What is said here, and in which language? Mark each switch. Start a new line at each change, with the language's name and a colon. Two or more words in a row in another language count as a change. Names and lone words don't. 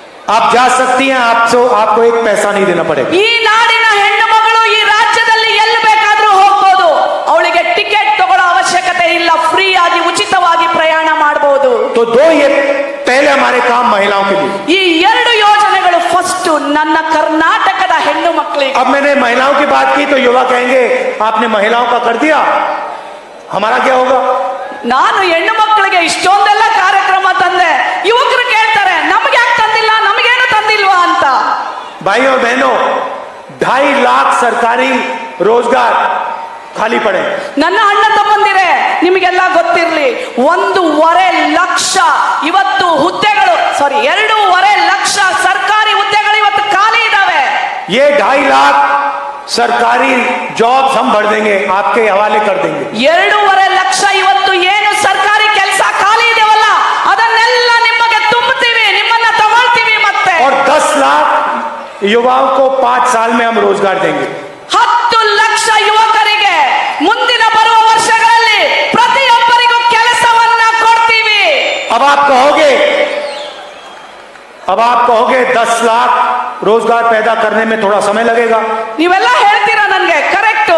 Hindi: आप जा सकती हैं, आपको एक पैसा नहीं देना पड़ेगा।
Kannada: ಈ ನಾಡಿನ ಹೆಣ್ಣು ಮಗಳು ಈ ರಾಜ್ಯದಲ್ಲಿ ಎಲ್ಲಿ ಬೇಕಾದ್ರೂ ಹೋಗ್ಬೋದು, ಅವಳಿಗೆ ಟಿಕೆಟ್ ತಗೊಳ್ಳೋ ಅವಶ್ಯಕತೆ ಇಲ್ಲ, ಫ್ರೀ ಆಗಿ ಉಚಿತವಾಗಿ ಪ್ರಯಾಣ ಮಾಡಬಹುದು।
Hindi: तो दो ये पहले हमारे काम महिलाओं के लिए।
Kannada: ಈ ಎರಡು ಯೋಜನೆಗಳು ಫಸ್ಟ್ ನನ್ನ ಕರ್ನಾಟಕದ ಹೆಣ್ಣು ಮಕ್ಕಳಿಗೆ।
Hindi: अब मैंने महिलाओं की बात की तो युवा कहेंगे आपने महिलाओं का कर दिया, हमारा क्या होगा?
Kannada: ನಾನು ಹೆಣ್ಣು ಮಕ್ಕಳಿಗೆ ಇಷ್ಟೊಂದೆಲ್ಲ ಕಾರ್ಯಕ್ರಮ ತಂದೆ, ಯುವಕರು ಕೇಳ್ತಾರೆ ನಮ್ಗೆ ಯಾಕೆ ತಂದಿಲ್ಲ, ನಮಗೇನು ತಂದಿಲ್ವಾ ಅಂತ।
Hindi: भाई और बहनों, 2.5 लाख सरकारी रोजगार खाली पड़े।
Kannada: ನನ್ನ ಅಣ್ಣ ತಮ್ಮಂದಿರೇ, ನಿಮಗೆಲ್ಲ ಗೊತ್ತಿರಲಿ, 1.5 ಲಕ್ಷ ಇವತ್ತು ಹುದ್ದೆಗಳು, 2.5 ಲಕ್ಷ ಸರ್ಕಾರಿ ಹುದ್ದೆಗಳು ಇವತ್ತು ಖಾಲಿ ಇದಾವೆ।
Hindi: ये 2.5 लाख सरकारी जॉब्स हम भर देंगे, आपके हवाले कर देंगे।
Kannada: 2.5 ಲಕ್ಷ ಇವತ್ತು ಏನು ಸರ್ಕಾರಿ ಕೆಲಸ ಖಾಲಿ ಇದೆವಲ್ಲ, ಅದನ್ನೆಲ್ಲ ನಿಮಗೆ ತುಂಬುತ್ತೀವಿ, ನಿಮ್ಮನ್ನ ತಗೊಳ್ತೀವಿ ಮತ್ತೆ।
Hindi: और 10 लाख युवाओं को 5 साल में हम रोजगार देंगे।
Kannada: 10 ಲಕ್ಷ ಯುವಕರಿಗೆ ಮುಂದಿನ ಬರುವ ವರ್ಷಗಳಲ್ಲಿ ಪ್ರತಿಯೊಬ್ಬರಿಗೂ ಕೆಲಸವನ್ನ ಕೊಡ್ತೀವಿ।
Hindi: अब आप कहोगे 10 लाख रोजगार पैदा करने में थोड़ा समय लगेगा।
Kannada: ನೀವೆಲ್ಲ ಹೇಳ್ತೀರಾ ನನ್ಗೆ, ಕರೆಕ್ಟ್।